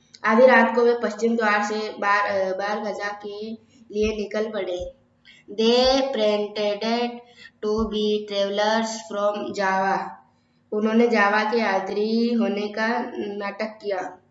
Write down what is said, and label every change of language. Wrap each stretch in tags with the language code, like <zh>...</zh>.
<hi>आधी रात को वे पश्चिम द्वार से बारगजा के लिए निकल पड़े।</hi> <en>They pretended to be travelers from Java.</en> <hi>उन्होंने जावा के यात्री होने का नाटक किया।</hi>